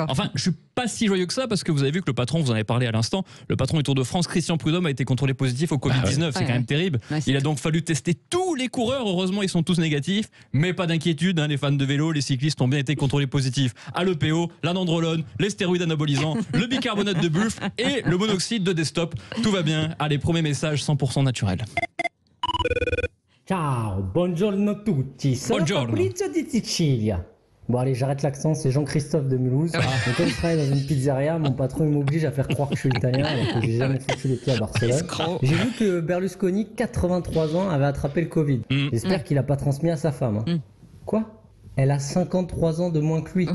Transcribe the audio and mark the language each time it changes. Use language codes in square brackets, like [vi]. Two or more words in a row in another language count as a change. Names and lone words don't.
[fr] Enfin, je suis pas si joyeux que ça parce que vous avez vu que le patron, vous en avez parlé à l'instant, le patron du Tour de France, Christian Prudhomme, a été contrôlé positif au Covid-19. C'est quand même terrible. Il a donc fallu tester tous les coureurs. Heureusement, ils sont tous négatifs, mais pas d'inquiétude. Les fans de vélo, les cyclistes ont bien été contrôlés positifs à l'EPO, la nandrolone, les stéroïdes anabolisants, le bicarbonate de buffle et le monoxyde de Destop. Tout va bien. Allez, premier message 100% naturel. [it] Ciao, buongiorno tutti. Sono Fabrizio di Sicilia. [fr] Bon allez, j'arrête l'accent, c'est Jean-Christophe de Mulhouse. Et comme je travaille dans une pizzeria, mon patron m'oblige à faire croire que je suis italien alors que j'ai jamais foutu les pieds à Barcelone. J'ai vu que Berlusconi, 83 ans, avait attrapé le Covid. J'espère qu'il a pas transmis à sa femme. Quoi ? Elle a 53 ans de moins que lui.